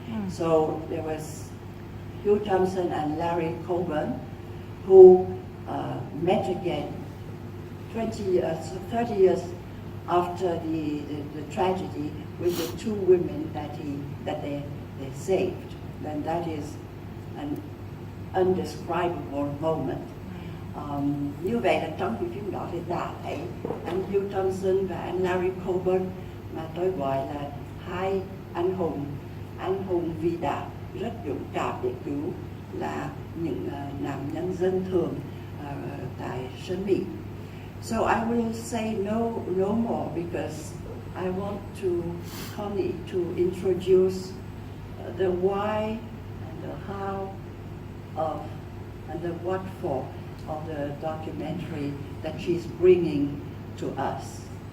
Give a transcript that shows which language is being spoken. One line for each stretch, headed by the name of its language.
English: So there was Hugh Thompson and Larry Coben who met again 30 years after the tragedy with the two women that they saved. And that is an undescribable moment.
Vietnamese: Như vậy là trong cái phim đó thì đã thấy anh Hugh Thompson và anh Larry Coben mà tôi gọi là hai anh hùng vĩ đại, rất dũng cảm để cứu là những nạn nhân dân thường tại Sơn Mỹ.
English: So I will say no more because I want Connie to introduce the why and the how of and the what for of the documentary that she's bringing to us.